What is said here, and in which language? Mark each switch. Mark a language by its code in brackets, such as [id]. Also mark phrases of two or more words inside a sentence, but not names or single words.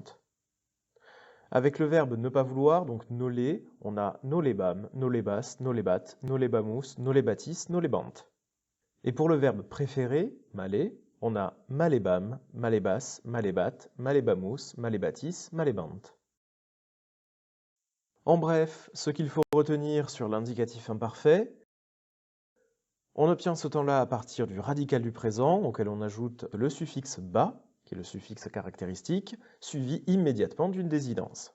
[fr] Avec le verbe ne pas vouloir, donc nolé, on a [la] nolebam, nolebas, nolebat, nolebamus, nolebatis, nolebant. [fr] Et pour le verbe préféré, malé, on a [la] malebam, malebas, malebat, malebamus, malebatis, malebant. [fr] En bref, ce qu'il faut retenir sur l'indicatif imparfait, on obtient ce temps-là à partir du radical du présent, auquel on ajoute le suffixe ba, qui est le suffixe caractéristique, suivi immédiatement d'une désinence.